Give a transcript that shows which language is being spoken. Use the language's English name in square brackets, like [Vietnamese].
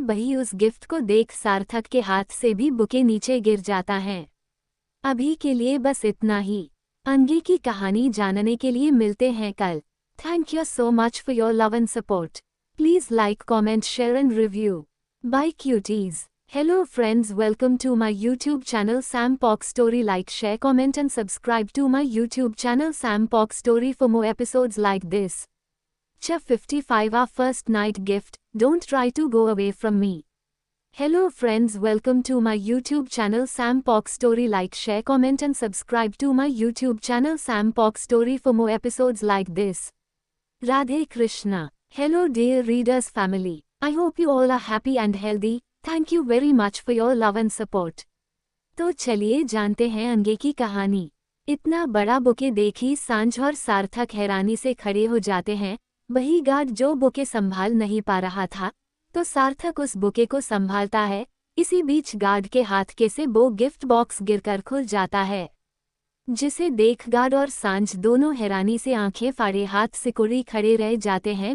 [Hindi] वही उस गिफ्ट को देख सार्थक के हाथ से भी बुके नीचे गिर जाता है। अभी के लिए बस इतना ही। आगे की कहानी जानने के लिए मिलते हैं कल। [English] Thank you so much for your love and support. Please like comment share and review. Bye cuties. Hello friends, welcome to my YouTube channel Sam Pock Story. Like, share, comment and subscribe to my YouTube channel Sam Pock Story for more episodes like this. Chapter 55, Our First Night Gift. Don't try to go away from me. Hello friends, welcome to my YouTube channel Sam Pock Story. Like, share, comment and subscribe to my YouTube channel Sam Pock Story for more episodes like this. Radhe Krishna. Hello dear readers family. I hope you all are happy and healthy. Thank you very much for your love and support. [Hindi] तो चलिए जानते हैं आगे की कहानी। इतना बड़ा bouquet देखी सांझ और सार्थक हैरानी से खड़े हो जाते हैं। वही गार्ड जो बुके संभाल नहीं पा रहा था तो सार्थक उस बुके को संभालता है। इसी बीच गार्ड के हाथ के से वो गिफ्ट बॉक्स गिरकर खुल जाता है जिसे देख गार्ड और सांझ दोनों हैरानी से आंखें फाड़े हाथ सिकुड़ी खड़े रह जाते हैं।